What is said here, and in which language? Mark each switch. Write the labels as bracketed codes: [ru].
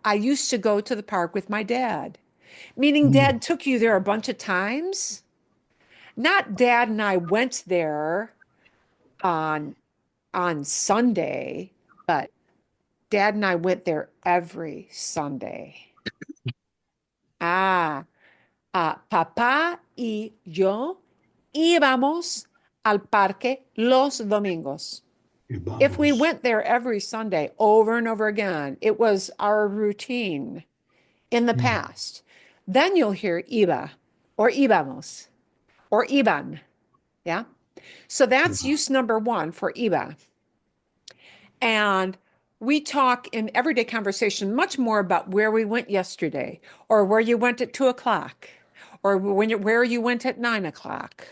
[en] I used to go to the park with my dad, meaning dad took you there a bunch of times. Not dad and I went there on Sunday, but dad and I went there every Sunday. [es] Papá y yo íbamos al parque los domingos. [en] If we went there every Sunday over and over again, it was our routine in the past. Then you'll hear iba or íbamos or iban. Yeah. So that's use number one for iba. And we talk in everyday conversation much more about where we went yesterday, or where you went at 2:00, or where you went at 9:00.